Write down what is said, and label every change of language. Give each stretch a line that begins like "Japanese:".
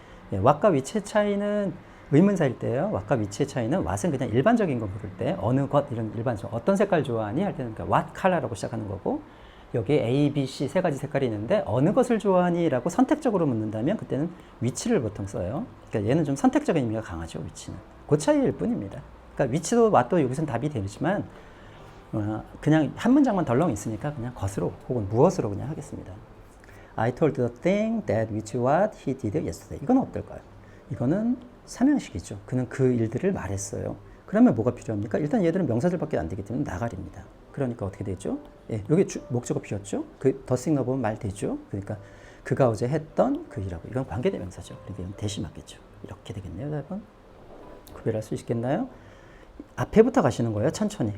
Korean: what과 which의 차이는 의문사일 때요. what과 which의 차이는 what은 그냥 일반적인 거 물을 때 어느 것 이런 일반적 어떤 색깔 좋아하니 할 때는 그러니까 what color라고 시작하는 거고 여기에 A, B, C 세 가지 색깔이 있는데 어느 것을 좋아하니 라고 선택적으로 묻는다면 그때는 which를 보통 써요. 그러니까 얘는 좀 선택적인 의미가 강하죠. which는. 그 차이일 뿐입니다. 그러니까 which도 what도 여기서는 답이 되지만 그냥 한 문장만 덜렁 있으니까 그냥 것으로 혹은 무엇으로 그냥 하겠습니다.
English: I told the thing that which what he did yesterday.
Korean: 이건 어떨까요? 이거는 삼형식이죠. 그는 그 일들을 말했어요. 그러면 뭐가 필요합니까? 일단 얘들은 명사들밖에 안 되기 때문에 나가리입니다. 그러니까 어떻게 되죠? 여기 목적어 비었죠? 더 싱너 보면 말 되죠? 그러니까 그가 어제 했던 그 일하고 이건 관계대명사죠. 그러니까 이건 대시 맞겠죠. 이렇게 되겠네요, 여러분. 구별할 수 있겠나요? 앞에부터 가시는 거예요, 천천히.